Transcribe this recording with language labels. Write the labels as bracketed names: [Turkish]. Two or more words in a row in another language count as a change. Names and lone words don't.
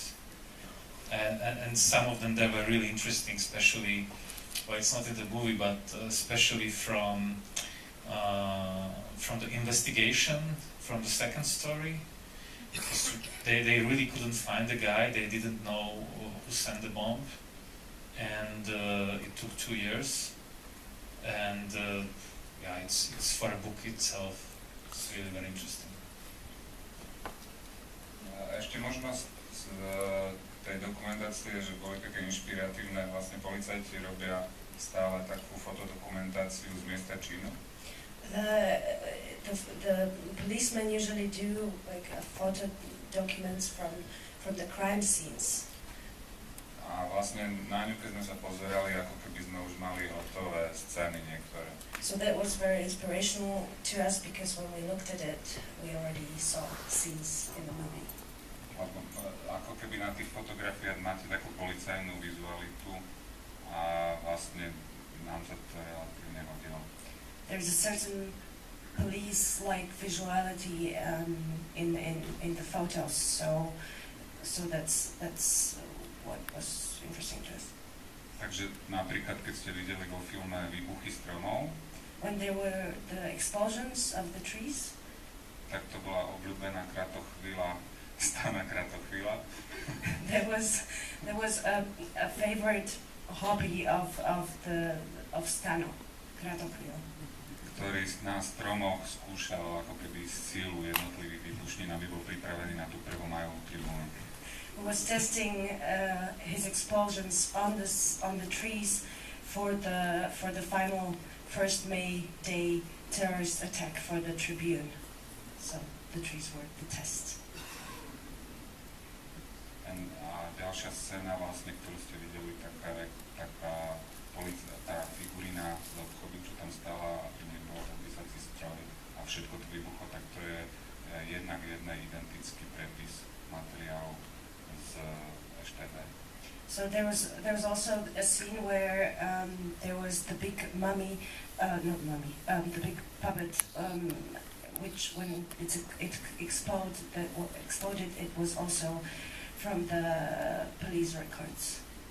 [English] And some of them, they were really interesting, especially, well, it's not in the movie, but especially from the investigation, from the second story. Because they really couldn't find the guy, they didn't know who sent the bomb, and it took 2 years. And it's for a book itself, it's really very interesting. [Slovak] Ešte možno z tej dokumentácie, že boli také inšpiratívne, vlastne policajti robia stále takú fotodokumentáciu z miesta činu. [English] The policemen usually do like photo documents from the crime scenes. [Slovak] A vlastne na ňu, keď sme sa pozerali, ako keby sme už mali hotové scény niektoré. [English] So that was very inspirational to us, because when we looked at it, we already saw scenes in the movie. [Slovak] Ako keby na tých fotografiách máte takú policajnú vizualitu a vlastne nám sa to relatívne hodilo. [English] There's a certain police-like visuality in the photos, so that's what was interesting to us. [Slovak] Takže napríklad, keď ste videli vo filme Výbuchy stromov, [English] when there were the explosions of the trees, [Slovak] tak to bola obľúbená kratochvíľa Stana Kratochvíľa. [English] There was a favorite hobby of Stano, Kratochvíľa, [Slovak] ktorý na stromoch skúšal ako keby sílu jednotlivých výbušnín, aby bol pripravený na tú prvomajovú tribúnu. [English] Who was testing his explosions on the trees for the final 1st May Day terrorist attack for the Tribune. So the trees were the test. [Slovak] A ďalšia scéna, vlastne, ktorú ste videli, taká tá figurina z obchodu, čo tam stála a pri nej bol písací stroj a všetko to vybuchlo, tak to je jednak jednej identický prepis materiálu z EŠTB. [English] So there was also a scene where there was the big mummy, the big puppet, which when it exploded, it was also from the police records.